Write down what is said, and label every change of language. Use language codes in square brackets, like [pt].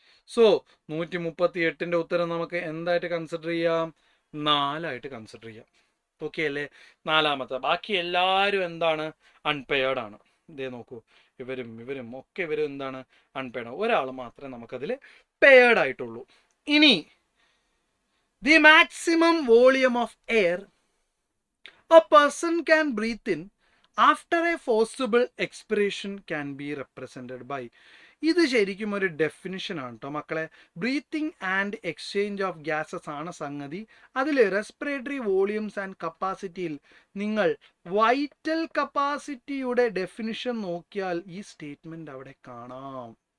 [ml] So 138ന്റെ ഉത്തരം നമുക്ക് എന്തായിട്ട് കൺസിഡർ ചെയ്യാം? 4 കൺസിഡർ ചെയ്യാം. ഓക്കെ അല്ലേ? നാലാമത്തെ. ബാക്കി എല്ലാവരും എന്താണ്? അൺപെയർഡ് ആണ്. ഇതേ നോക്കൂ, ഇവരും ഒക്കെ എന്താണ്? അൺപെയർഡ് ആണ്. ഒരാൾ മാത്രമേ നമുക്കതിൽ പെയർഡ് ആയിട്ടുള്ളൂ. ഇനി [en] The maximum volume of air a person can breathe in after a forcible expiration can be represented by. [ml] ഇത് ശരിക്കും ഒരു ഡെഫിനിഷൻ ആണ് കേട്ടോ മക്കളെ. Breathing and exchange of gases ആണ് സംഗതി. അതിൽ റെസ്പിറേറ്ററി വോളിയൂംസ് ആൻഡ് കപ്പാസിറ്റിയിൽ നിങ്ങൾ വൈറ്റൽ കപ്പാസിറ്റിയുടെ ഡെഫിനിഷൻ നോക്കിയാൽ ഈ സ്റ്റേറ്റ്മെന്റ് അവിടെ കാണാം.